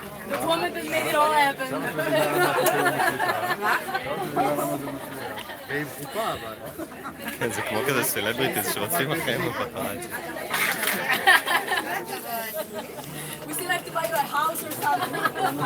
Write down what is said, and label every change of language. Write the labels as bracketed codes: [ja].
[en] The woman that made it all happen. [he] כן, זה כמו כזה סלבריטיז שרוצים אחריהם בפפראצי. [en] We still have to buy you a house or something.